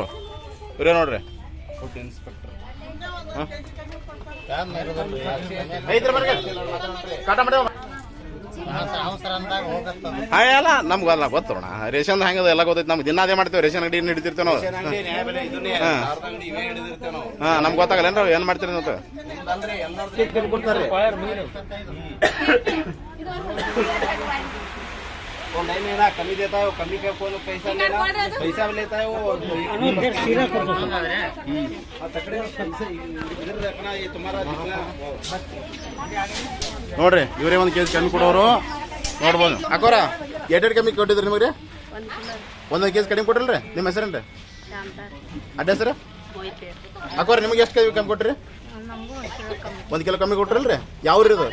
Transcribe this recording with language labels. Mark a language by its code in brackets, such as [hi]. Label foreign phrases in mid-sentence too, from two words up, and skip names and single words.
[kn] ಇವ್ರೇ ನೋಡ್ರಿ ಕಾಟ ಮಾಡಿ ಅಲ್ಲ ನಮ್ಗಲ್ಲ ಗೊತ್ತೋಣ. ರೇಷನ್ ಹೆಂಗದ ಎಲ್ಲ ಗೊತ್ತೈತಿ ನಮ್ಗೆ. ದಿನ ಅದೇ ಮಾಡ್ತೇವೆ, ರೇಷನ್ ಅಂಗಡಿ ಹಿಡಿತಿರ್ತೇವೆ ನಾವು. ನಮ್ಗೆ ಗೊತ್ತಾಗಲ್ಲ ಏನ್ ಮಾಡ್ತೀರಿ ಅಂತ. [hi] कमी देता है वो कमी का कौन पैसा लेना पैसा लेता है वो इधर रखना ये तुम्हारा [kn] ನೋಡ್ರಿ ಇವರೇ 1 ಕೆಜಿ ಕಮ್ಮಿ ಕೊಡೋರು ನೋಡ್ಬೋದು. ಅಕ್ಕೋರ ಎರಡು ಕಮ್ಮಿ ಕೊಟ್ಟಿದ್ರಿ ನಿಮಗೆ? 1 ಕೆಜಿ ಕಡಿಮೆ ಕೊಟ್ಟಿಲ್ರಿ? ನಿಮ್ಮ ಹೆಸರೇನ್ರಿ? ಅಡ್ಡ ಹೆಸರು? ಅಕ್ಕೋರ ನಿಮಗೆ ಎಷ್ಟು ಕಮ್ಮಿ ಕೊಟ್ರಿ? 1 ಕಿಲೋ ಕಮ್ಮಿ ಕೊಟ್ರಲ್ರಿ? ಯಾವ್ರಿ ಇದು?